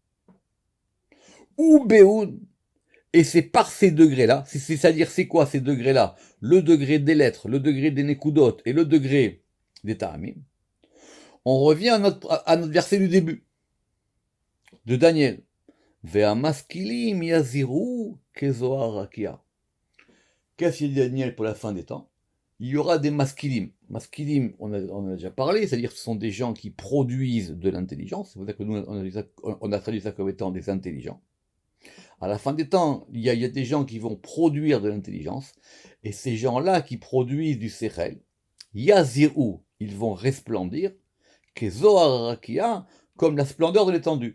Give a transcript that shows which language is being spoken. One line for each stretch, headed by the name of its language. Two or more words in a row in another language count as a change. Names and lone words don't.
French: Ou beoun, et c'est par ces degrés-là, c'est-à-dire c'est quoi ces degrés-là? Le degré des lettres, le degré des nekudot et le degré des ta'amim. On revient à notre verset du début, de Daniel.
Hebrew: והמשכילים יזהירו כזוהר רקיע.
French: Qu'est-ce qu'il dit Daniel pour la fin des temps? Il y aura des maskilim. Maskilim, on a déjà parlé, c'est-à-dire que ce sont des gens qui produisent de l'intelligence. C'est pour ça que nous, on a traduit ça comme étant des intelligents. À la fin des temps, il y a des gens qui vont produire de l'intelligence, et ces gens-là qui produisent du sechel, yaziru, ils vont resplendir,
Hebrew: כזוהר רקיע,
French: comme la splendeur de l'étendue.